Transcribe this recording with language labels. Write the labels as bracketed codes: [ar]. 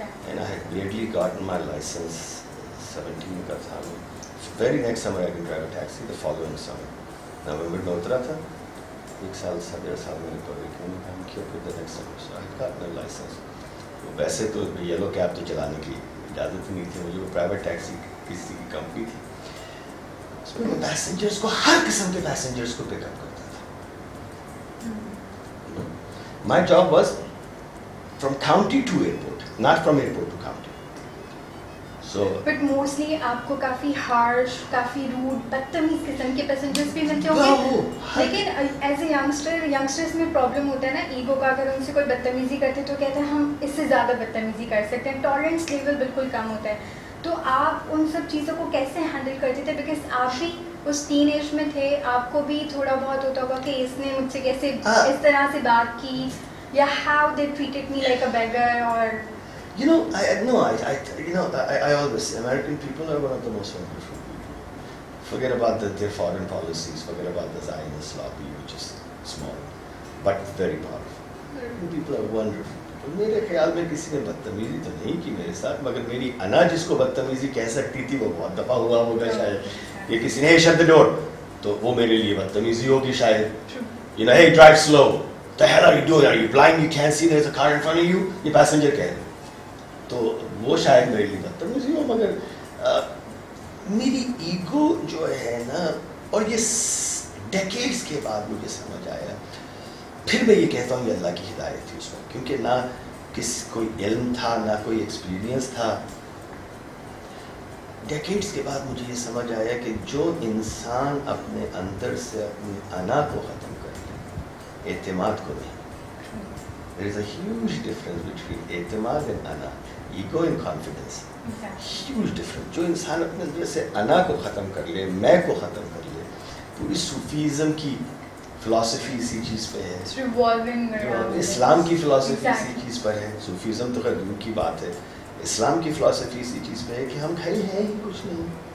[en] And I had barely gotten my license, [ur] 17 کا تھا. [en] Very next summer I could drive a taxi. The following summer, [ur] November میں اترا تھا. 1 سال 1.5 سال میں پبلک میں کام کیا. پھر [en] the next summer so I had gotten a license. [ur] ویسے تو یلو کیب تو چلانے کی اجازت نہیں تھی مجھے. وہ پرائیویٹ ٹیکسی کسی کی کمپنی تھی, اس میں میں پیسنجرس کو, ہر قسم کے پیسنجرس کو پک اپ کرتا تھا. [en] My job was from county to airport, not from airport to county. So but mostly [ur] آپ کو کافی ہارش, کافی روڈ, بدتمیز قسم کے پیسنجرس بھی ملتے ہوں گے. لیکن ایز اے یگسٹرس میں پرابلم ہوتا ہے نا ایگو کا. اگر ان سے کوئی بدتمیزی کرتے تو کہتے ہیں ہم اس سے زیادہ بدتمیزی کر سکتے ہیں, ٹالرنس لیول بالکل کم ہوتا ہے. تو آپ ان سب چیزوں کو کیسے ہینڈل کرتے تھے؟ بیکاز آپ بھی اس ٹین ایج میں تھے, آپ کو بھی تھوڑا بہت ہوتا ہوگا کہ اس نے مجھ سے کیسے اس طرح سے بات کی, یا [en] how they treated me like a beggar, [ur] or [en] You know, I always say American people are one of the most wonderful people. Forget about their foreign policies, forget about the Zionist lobby, which is small, but very powerful. American people are wonderful people. [ur] میرے خیال میں کسی نے بدتمیزی تو نہیں کی میرے ساتھ, مگر میری انا جس کو بدتمیزی کہہ سکتی تھی وہ بہت دفعہ ہوا ہوگا شاید. یہ کسی نے [en] shut the door [ur] تو وہ میرے لیے بدتمیزی ہوگی شاید. [en] You know, hey, drive slow. The hell are you doing? Are you blind? You can't see there's a car in front of you? [ur] یہ passenger کہہ رہے. تو وہ شاید میرے لیے بدتمیزی ہو, مگر میری ایگو جو ہے نا, اور یہ ڈیکیڈز کے بعد مجھے سمجھ آیا, پھر میں یہ کہتا ہوں یہ اللہ کی ہدایت تھی اس وقت, کیونکہ نہ کوئی علم تھا نہ کوئی ایکسپیرینس تھا. ڈیکیڈز کے بعد مجھے یہ سمجھ آیا کہ جو انسان اپنے اندر سے اپنی انا کو ختم کر لے, اعتماد کو نہیں. [en] There is a huge difference between [ur] اعتماد and انا, [en] ego and confidence. Huge difference. [ur] جو انسان اپنے اندر سے انا کو ختم کر لے, میں کو ختم کر لے, پوری صوفیزم کی فلسفی اسی چیز پہ ہے, اسلام کی فلسفی اسی چیز پر ہے. صوفیزم تو خیر دور کی بات ہے, اسلام کی فلسفی اسی چیز پہ ہے کہ ہم کھڑے ہیں ہی کچھ نہیں.